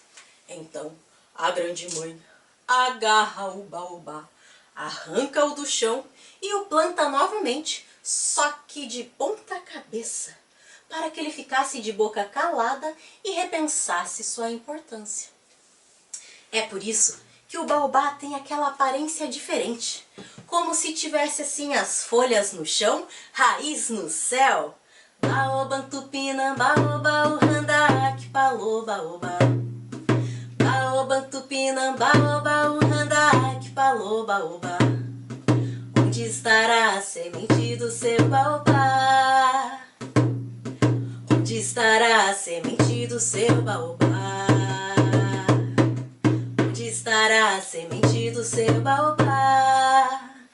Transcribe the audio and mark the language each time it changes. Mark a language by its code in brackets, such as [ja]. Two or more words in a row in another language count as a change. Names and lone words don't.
[pt] Então, a grande mãe agarra o baobá, arranca-o do chão e o planta novamente, só que de ponta cabeça, para que ele ficasse de boca calada e repensasse sua importância. É por isso que o baobá tem aquela aparência diferente, como se tivesse assim as folhas no chão, raiz no céu. Baobantupina, baobá, urandak, palô, baobá. Baobantupina, baobá, urandak, palô, baobá. Onde estará a semente do seu baobá? Onde estará a semente do seu baobá? Onde estará a semente do seu baobá?